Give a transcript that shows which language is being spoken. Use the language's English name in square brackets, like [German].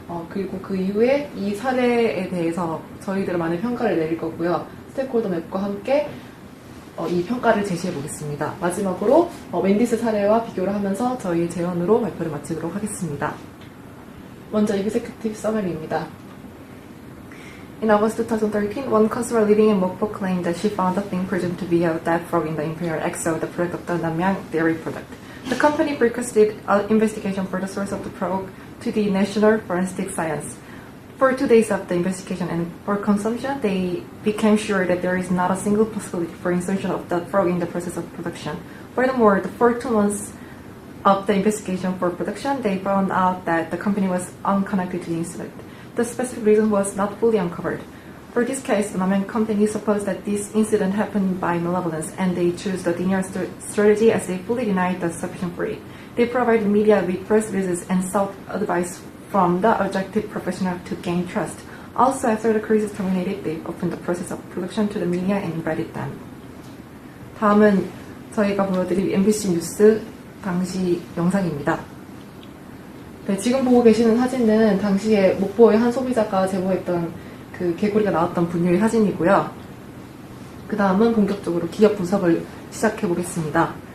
[Korean] 그리고 그 이후에 이 사례에 대해서 저희들만의 평가를 내릴 거고요. 스테이크홀더 맵과 함께 이 평가를 제시해 보겠습니다. 마지막으로 웬디스 사례와 비교를 하면서 저희 제언으로 발표를 마치도록 하겠습니다. 먼저 [English] Executive Summary [Korean] 입니다. [English] In August 2013, one customer living in Mokpo claimed that she found a thing presumed to be a dead frog in the Imperial XO, the product of the Namyang dairy product. The company requested an investigation for the source of the frog to the National Forensic Science. For 2 days of the investigation and for consumption, they became sure that there is not a single possibility for insertion of the frog in the process of production. Furthermore, for 2 months of the investigation for production, they found out that the company was unconnected to the incident. The specific reason was not fully uncovered. For this case, the Namyang company supposed that this incident happened by malevolence, and they chose the denial strategy as they fully denied the suspicion for it. They provided media with press releases and sought advice from the objective professional to gain trust. Also, after the crisis terminated, they opened the process of production to the media and invited them. [Korean] 다음은 저희가 보여드릴 MBC 뉴스 당시 영상입니다. 네, 지금 보고 계시는 사진은 당시에 목포의 한 소비자가 제보했던 그 개구리가 나왔던 분유의 사진이고요. 그 다음은 본격적으로 기업 분석을 시작해 보겠습니다.